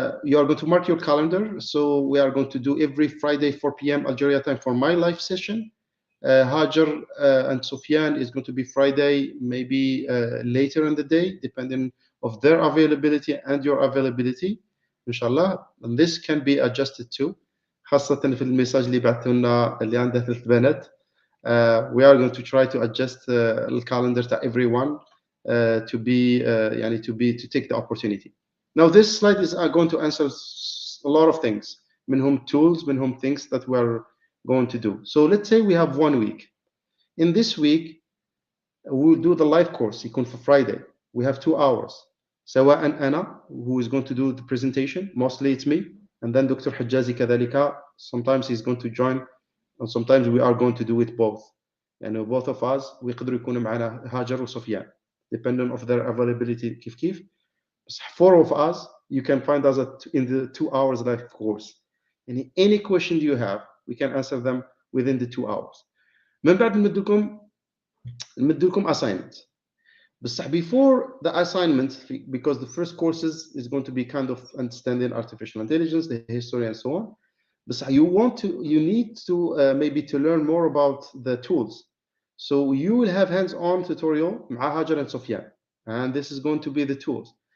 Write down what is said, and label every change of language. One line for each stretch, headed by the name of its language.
English: You are going to mark your calendar. So we are going to do every Friday 4 p.m. Algeria time for my live session. Hajar and Sufyan is going to be Friday, maybe later in the day, depending of their availability and your availability, inshallah. And this can be adjusted too.
Arabic: خاصة في الميساج اللي بعثوا لنا اللي عنده 3 بنات.
English: We are going to try to adjust the calendar to everyone to take the opportunity. Now this slide is going to answer a lot of things.
Arabic: منهم
English: tools, منهم things that we are going to do. So let's say we have 1 week. In this week, we'll do the live course.
Arabic: يكون
English: for Friday. We have 2 hours.
Arabic: سواء أنا,
English: who is going to do the presentation, mostly it's me, and then Dr. Hajazi
Arabic: كذلك.
English: Sometimes he's going to join, and sometimes we are going to do it both.
Arabic: يعني
English: both of us
Arabic: ويقدروا يكونوا معنا
English: هاجر وسفيان, depending of their availability
Arabic: كيف.
English: 4 of us, you can find us in the 2 hours live course. And any question you have, we can answer them within the 2 hours.
Arabic: من بعد نمدلكم assignment. بصح
English: before the assignment, because the first courses is going to be kind of understanding artificial intelligence, the history and so on. But you need to maybe to learn more about the tools. So you will have hands-on tutorial
Arabic: مع
English: هاجر and Sofyan, and this is going to be the tools.